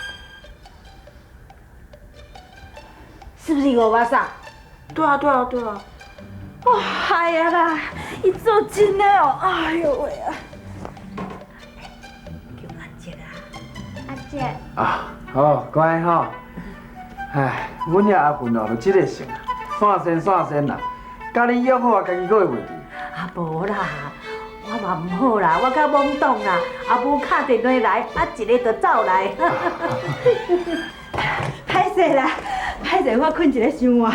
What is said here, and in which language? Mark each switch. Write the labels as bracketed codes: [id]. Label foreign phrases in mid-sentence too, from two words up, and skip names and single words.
[nan] 是不是五巴桑？对啊，对啊，对啊。哦，哎呀啦，伊做真的哦，哎呦喂啊！叫阿姐啊，阿姐，啊，好乖吼。唉，阮遐阿芬哦，就即个性啊，散先啦。甲你约好啊，家己佫会袂记。啊无啦，我嘛唔好啦，我较懵懂啦，啊无敲电话来，啊一个就走来。歹势啦，歹势，我困一个伤晚。